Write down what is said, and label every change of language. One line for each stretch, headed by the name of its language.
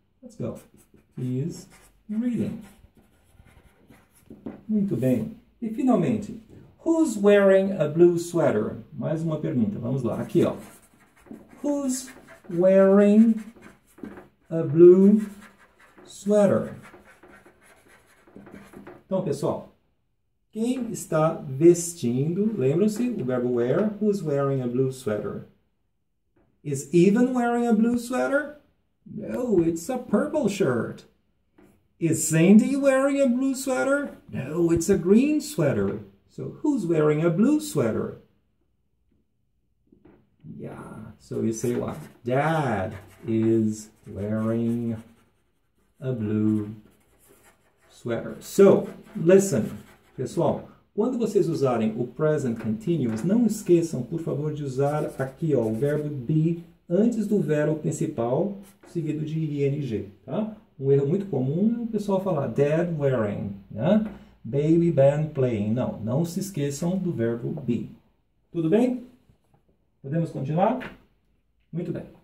English: Let's go. He is reading.
Portuguese: Muito bem. E finalmente,
English: who's wearing a blue sweater?
Portuguese: Mais uma pergunta. Vamos lá. Aqui, ó.
English: Who's wearing a blue sweater?
Portuguese: Então, pessoal, quem está vestindo? Lembram-se o verbo wear?
English: Who's wearing a blue sweater? Is Evan wearing a blue sweater? No, it's a purple shirt. Is Sandy wearing a blue sweater? No, it's a green sweater. So who's wearing a blue sweater? Yeah, so you say what? Dad is wearing a blue sweater. So, listen,
Portuguese: pessoal. Quando vocês usarem o present continuous, não esqueçam, por favor, de usar aqui ó, o verbo be antes do verbo principal, seguido de ing, tá? Um erro muito comum é o pessoal falar
English: Dad wearing,
Portuguese: né?
English: Baby band playing.
Portuguese: Não, não se esqueçam do verbo be. Tudo bem? Podemos continuar? Muito bem.